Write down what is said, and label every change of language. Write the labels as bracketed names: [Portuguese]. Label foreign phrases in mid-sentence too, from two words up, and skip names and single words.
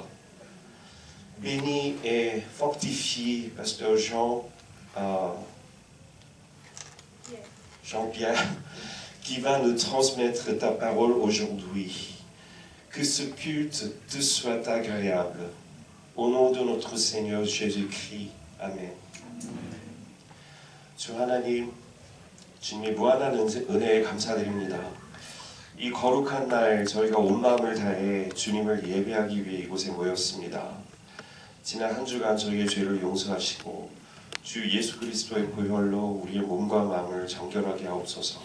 [French] Bénis et fortifie Pasteur Jean-Pierre, qui va nous transmettre ta parole aujourd'hui. Que ce culte te soit agréable. Au nom de notre Seigneur Jésus-Christ. [Korean] 아멘. 주 하나님, 주님의 무한한 은혜에 감사드립니다. 이 거룩한 날 저희가 온 마음을 다해 주님을 예배하기 위해 이곳에 모였습니다. 지난 한 주간 저희의 죄를 용서하시고 주 예수 그리스도의 보혈로 우리의 몸과 마음을 정결하게 하옵소서.